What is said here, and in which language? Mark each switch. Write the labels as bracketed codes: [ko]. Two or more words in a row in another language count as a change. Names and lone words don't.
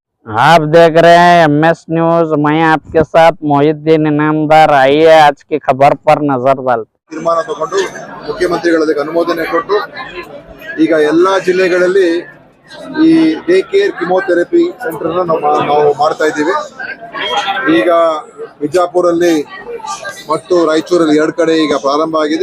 [hi] आप देख रहे हैं MS न्यूज। मैं आपके साथ मोहिद्दीन इनामदार। आइए आज की खबर पर नजर डालते। [kn] ತೀರ್ಮಾನ ತಗೊಂಡು ಮುಖ್ಯಮಂತ್ರಿಗಳಿಗೆ ಅನುಮೋದನೆ ಕೊಟ್ಟು ಈಗ ಎಲ್ಲಾ ಜಿಲ್ಲೆಗಳಲ್ಲಿ ಈ [en] day care chemotherapy centre [kn] ನಾವು ಮಾಡ್ತಾ ಇದ್ದೀವಿ. ಈಗ ಬಿಜಾಪುರಲ್ಲಿ ಮತ್ತು ರಾಯಚೂರಲ್ಲಿ 2 ಕಡೆ ಈಗ ಪ್ರಾರಂಭ ಆಗಿದೆ.